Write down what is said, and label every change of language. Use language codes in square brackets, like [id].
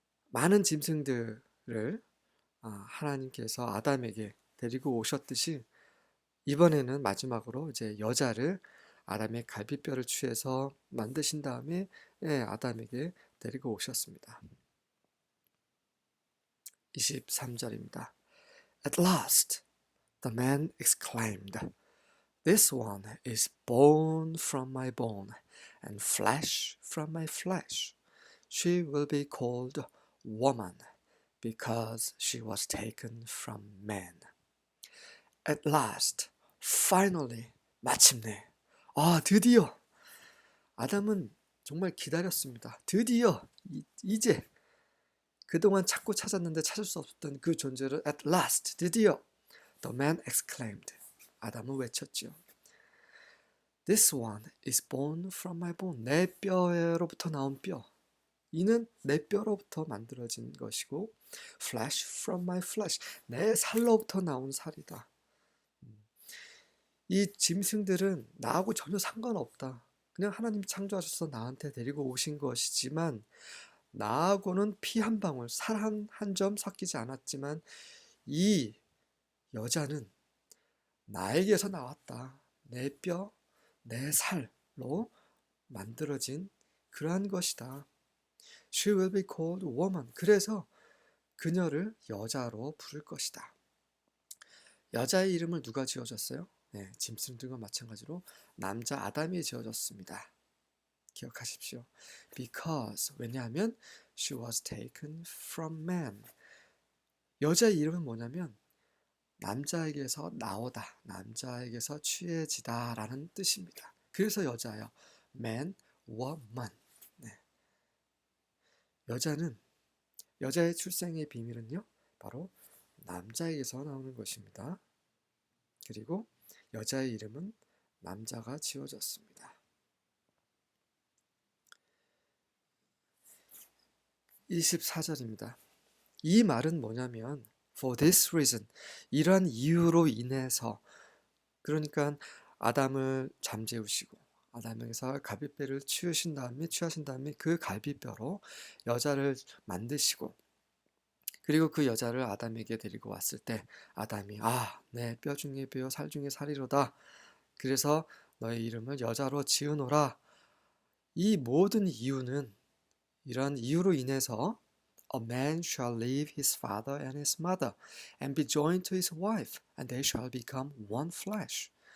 [ko] 많은 짐승들을 하나님께서 아담에게 데리고 오셨듯이 이번에는 마지막으로 이제 여자를 아담의 갈비뼈를 취해서 만드신 다음에 아담에게 데리고 오셨습니다. 23절입니다. [en] At last, the man exclaimed, This one is bone from my bone and flesh from my flesh. She will be called woman because she was taken from man. At last, finally, [ko] 마침내, 드디어 아담은 정말 기다렸습니다. 드디어 이제 그동안 찾고 찾았는데 찾을 수 없었던 그 존재를 [en] at last, [ko] 드디어 [en] the man exclaimed. [ko] 아담은 외쳤지요. [en] This one is bone from my bone. [ko] 내 뼈로부터 나온 뼈. 이는 내 뼈로부터 만들어진 것이고 [en] flesh from my flesh. [ko] 내 살로부터 나온 살이다. 이 짐승들은 나하고 전혀 상관없다. 그냥 하나님이 창조하셔서 나한테 데리고 오신 것이지만 나하고는 피 한 방울, 살 한 점 섞이지 않았지만 이 여자는 나에게서 나왔다. 내 뼈, 내 살로 만들어진 그러한 것이다. [en] She will be called woman. [ko] 그래서 그녀를 여자로 부를 것이다. 여자의 이름을 누가 지어줬어요? 네, 짐승들과 마찬가지로 남자 아담이 지어줬습니다. 기억하십시오. [en] Because, [ko] 왜냐하면 [en] she was taken from man. [ko] 여자의 이름은 뭐냐면 남자에게서 나오다, 남자에게서 취해지다 라는 뜻입니다. 그래서 여자예요. [en] man, woman. [ko] 네. 여자의 출생의 비밀은요, 바로 남자에게서 나오는 것입니다. 그리고 여자의 이름은 남자가 지어졌습니다. 24절입니다. 이 말은 뭐냐면 [en] for this reason, [ko] 이러한 이유로 인해서, 그러니까 아담을 잠재우시고 아담에게서 갈비뼈를 취하신 다음에 그 갈비뼈로 여자를 만드시고, 그리고 그 여자를 아담에게 데리고 왔을 때 아담이 내 뼈 중에 뼈, 살 중에 살이로다. 그래서 너의 이름을 여자로 지으노라. 이 모든 이유는, 이런 이유로 인해서 [en] A man shall leave his father and his mother and be joined to his wife, and they shall become one flesh.